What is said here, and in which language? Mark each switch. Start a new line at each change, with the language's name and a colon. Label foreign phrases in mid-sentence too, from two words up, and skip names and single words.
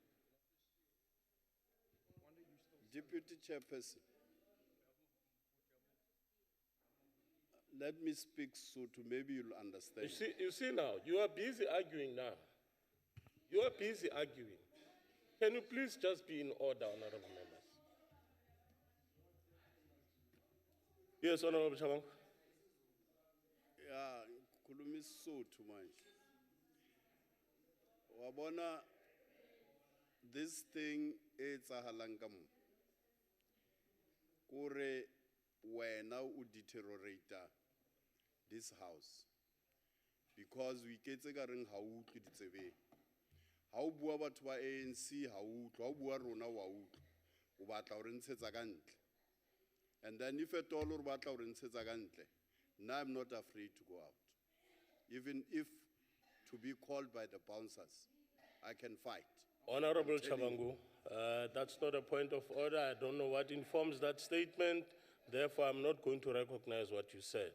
English: Deputy Chairperson, let me speak Sotho, maybe you'll understand. You see now, you are busy arguing now. You are busy arguing. Can you please just be in order, honorable members? Yes, Honorable Chabangu.
Zulu: Yeah, khuluma isizotho manje.
Southern Sotho: Wabona
English: this thing
Southern Sotho: etsahalang ka mo. Kore wena o
English: deteriorate this house because we
Southern Sotho: ketse ka reng ha o utlwe ditsebeng. Ha o bua batho ba ANC ha o utlwe, ha o bua rona wa utlwe. O batla o re ntshetsa ka ntle.
English: And then if at all
Southern Sotho: o re batla o re ntshetsa ka ntle,
English: now I'm not afraid to go out. Even if to be called by the bouncers, I can fight. Honorable Chabangu, that's not a point of order. I don't know what informs that statement. Therefore, I'm not going to recognize what you said.